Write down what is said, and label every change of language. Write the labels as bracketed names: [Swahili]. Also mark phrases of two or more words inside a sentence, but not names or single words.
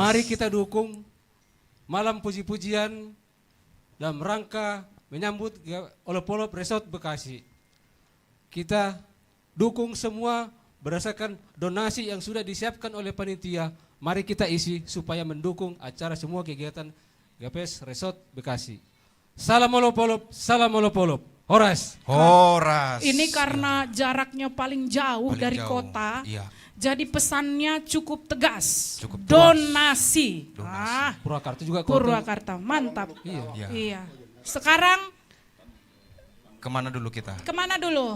[Indonesian] Mari kita dukung malam puji-pujian dalam rangka menyambut Olop-Olop Resort Bekasi. Kita dukung semua berdasarkan donasi yang sudah disiapkan oleh panitia. Mari kita isi supaya mendukung acara semua kegiatan GKPS Resort Bekasi. Salam Olop-Olop, salam Olop-Olop. Horas. Horas. Ini karena jaraknya paling jauh Paling dari jauh, kota. iya. Jadi pesannya cukup tegas. Cukup donasi. Purwakarta juga kota. Purwakarta, mantap. Iya. Iya. Iya. Sekarang Kemana dulu kita? kemana dulu?